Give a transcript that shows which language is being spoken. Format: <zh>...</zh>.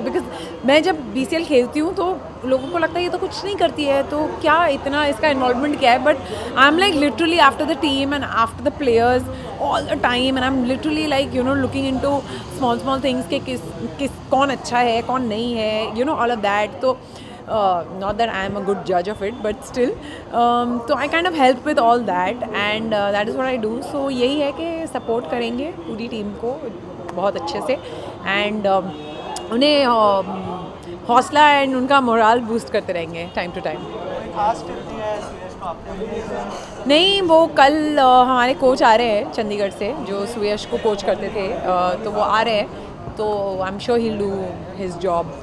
<hi>Because मैं जब BCL खेलती हूँ तो लोगों को लगता है ये तो कुछ नहीं करती है, तो क्या इतना इसका इन्वॉल्वमेंट क्या है.</hi> <en>but I am like literally after the team and after the players all the time, and I am literally like you know looking into small things</en> <hi>के किस कौन अच्छा है कौन नहीं है,</hi> <en>You know all of that. तो not that I am a good judge of it, but still so I kind of help with all that, and that is what I do.</en> <hi>So यही है कि support करेंगे पूरी team को बहुत अच्छे से, एंड उन्हें हौसला एंड उनका मोराल बूस्ट करते रहेंगे टाइम टू टाइम. खास टिप दी है सुयश को आपने? नहीं, वो कल हमारे कोच आ रहे हैं चंडीगढ़ से जो सुयश को कोच करते थे, तो वो आ रहे हैं, तो</hi> <en>I am sure he will do his job.</en>